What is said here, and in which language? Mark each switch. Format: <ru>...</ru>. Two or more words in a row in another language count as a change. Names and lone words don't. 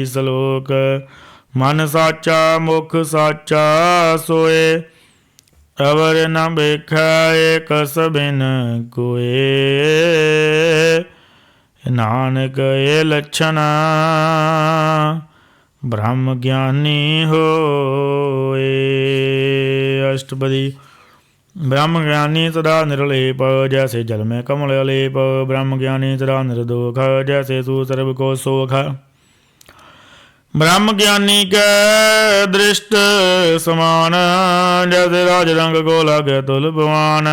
<pa>ਸਲੋਕ ਮਨ ਸਾਚਾ ਮੁਖ ਸਾਚਾ ਸੋਏ, ਅਵਰ ਨ ਵੇਖੈ ਕਸ ਬਿਨ ਕੋਏ। ਨਾਨਕ ਇਹ ਲੱਛਣ ਬ੍ਰਹਮ ਗਿਆਨੀ ਹੋਏ। ਅਸ਼ਟਪਦੀ। ਬ੍ਰਹਮ ਗਿਆਨੀ ਸਦਾ ਨਿਰਲੇਪ, ਜੈਸੇ ਜਲ ਮਹਿ ਕਮਲ ਅਲੇਪ। ਬ੍ਰਹਮ ਗਿਆਨੀ ਸਦਾ ਨਿਰਦੋਖ, ਜੈਸੇ ਸੁਸਰਬ ਕੋ ਸੋਖ। ਬ੍ਰਹਮ ਗਿਆਨੀ ਕੈ ਦ੍ਰਿਸਟ ਸਮਾਨ, ਜੈਸੇ ਰਾਜ ਰੰਗ ਕਉ ਲਾਗੈ ਤੁਲ ਪਵਾਨ।</pa>